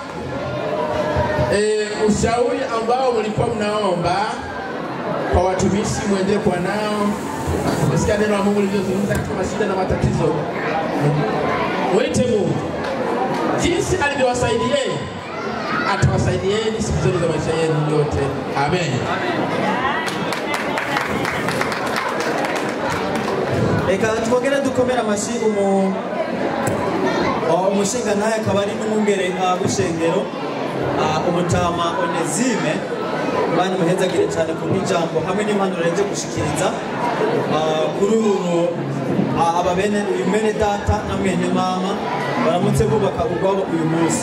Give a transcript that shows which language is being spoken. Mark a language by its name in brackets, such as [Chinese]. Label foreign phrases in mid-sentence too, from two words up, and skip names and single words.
[Swahili] Ushauri ambao mlikuwa mnaomba kwa watumishi muendelee kwa nao. Msikia neno la Mungu lililozungumza katika mashida na matatizo. Mwite Mungu. Jinsi alivyowasaidieni, atawasaidieni siku zote za maisha yenu yote. Amen. [Rundi] Eka twongera dukomera amashi umushinga naye akaba ari n'umwungere w'ishengero umutama Onesime bani muhezagire cyane ku ijambo hamwe n'impanuro yaje gushikiriza kuri aba bene data na mwene mama baramutse bubaka ubwabo uyu munsi.